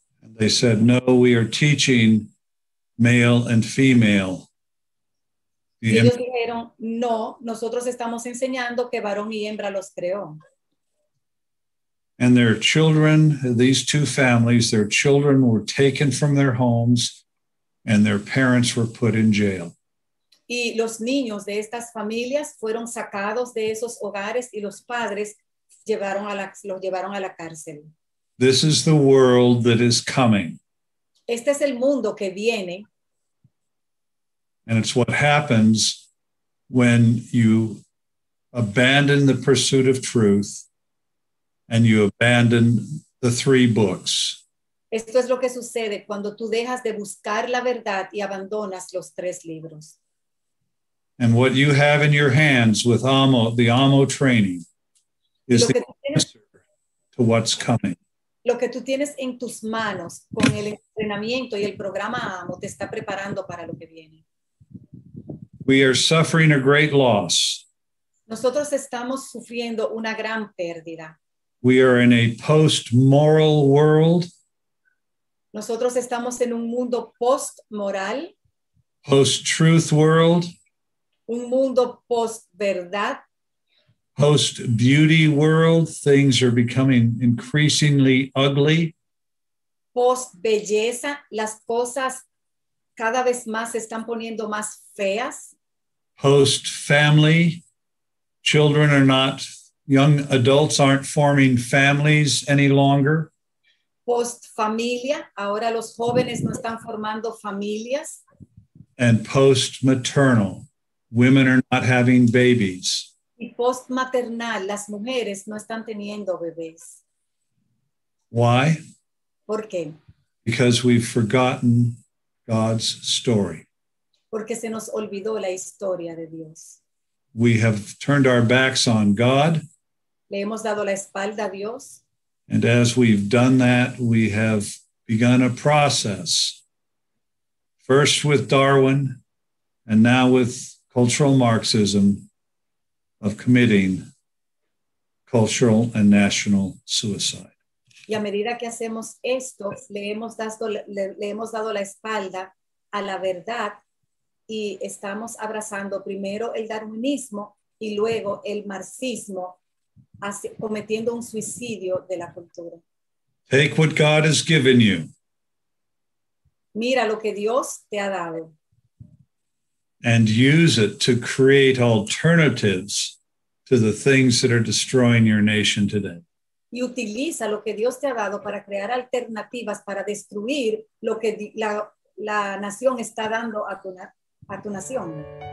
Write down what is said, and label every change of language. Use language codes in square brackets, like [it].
[en] And they said, no, we are teaching male and female. [es] Y ellos dijeron, no, nosotros estamos enseñando que varón y hembra los creó. [en] And their children, these two families, their children were taken from their homes and their parents were put in jail. [es] Y los niños de estas familias fueron sacados de esos hogares y los padres los llevaron a la cárcel. [en] This is the world that is coming. [es] Este es el mundo que viene. [en] And it's what happens when you abandon the pursuit of truth and you abandon the three books. [es] Esto es lo que sucede cuando tú dejas de buscar la verdad y abandonas los 3 libros. [en] And what you have in your hands with the AMO training is the answer to what's coming. [es] Lo que tú tienes en tus manos con el entrenamiento y el programa AMO te está preparando para lo que viene. [en] We are suffering a great loss. [es] Nosotros estamos sufriendo una gran pérdida. [en] We are in a post-moral world. [es] Nosotros estamos en un mundo post-moral, [en] Post-truth world. [es] un mundo post-verdad, [en] Post-beauty world. Things are becoming increasingly ugly. [es] post-belleza. Las cosas cada vez más se están poniendo más feas. [en] Post-family. Children are not, young adults aren't forming families any longer. [es] Post-familia. Ahora los jóvenes no están formando familias. [en] And post-maternal. Women are not having babies. [es] Y post-maternal. Las mujeres no están teniendo bebés. [en] Why? [es] ¿Por qué? [en] Because we've forgotten God's story. [es] Porque se nos olvidó la historia de Dios. [en] We have turned our backs on God. [es] Le hemos dado la espalda a Dios. [en] And as we've done that, we have begun a process, first with Darwin and now with cultural Marxism, of committing cultural and national suicide. [es] Y a medida que hacemos esto, le hemos dado la espalda a la verdad y estamos abrazando primero el darwinismo y luego el marxismo, cometiendo un suicidio de la cultura. [en] Take what God has given you [es] Mira lo que Dios te ha dado [en] and use it to create alternatives to the things that are destroying your nation today. [es] Y utiliza lo que Dios te ha dado para crear alternativas para destruir lo que la nación está dando a tu nación.